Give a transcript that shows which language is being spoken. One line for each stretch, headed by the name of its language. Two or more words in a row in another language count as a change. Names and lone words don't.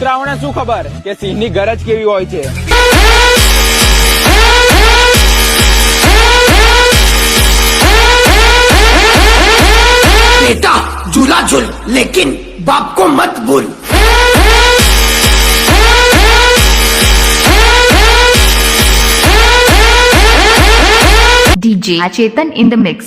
Gujarati: તને શું ખબર કે સિંહની ગરજ કેવી હોય છે?
Hindi: बेटा झूला झूल लेकिन बाप को मत भूल।
English: DJ Chetan in the mix.